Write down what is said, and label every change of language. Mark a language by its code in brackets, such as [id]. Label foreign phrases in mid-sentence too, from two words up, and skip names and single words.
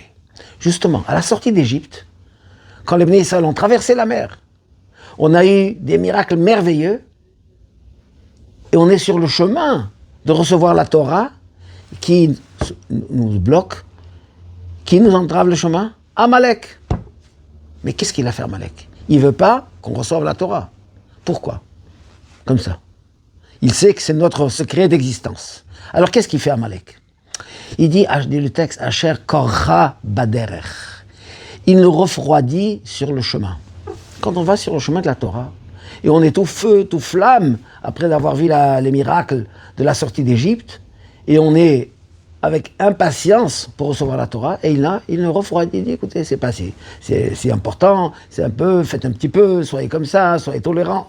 [fr] Justement, à la sortie d'Égypte, quand les [he] בני ישראל [fr] ont traversé la mer, on a eu des miracles merveilleux et on est sur le chemin de recevoir la Torah qui nous bloque, qui nous entrave le chemin, Amalek. Mais qu'est-ce qu'il a fait Amalek? Il ne veut pas qu'on reçoive la Torah. Pourquoi? Comme ça. Il sait que c'est notre secret d'existence. Alors qu'est-ce qu'il fait Amalek? Il dit le texte, [he] אשר קרך בדרך. [fr] Il nous refroidit sur le chemin. Quand on va sur le chemin de la Torah, et on est tout feu, tout flamme, après avoir vu les miracles de la sortie d'Égypte, et on est avec impatience pour recevoir la Torah, et il nous refroidit, il dit, écoutez, c'est passé, c'est important, c'est un peu, faites un petit peu, soyez comme ça, soyez tolérants.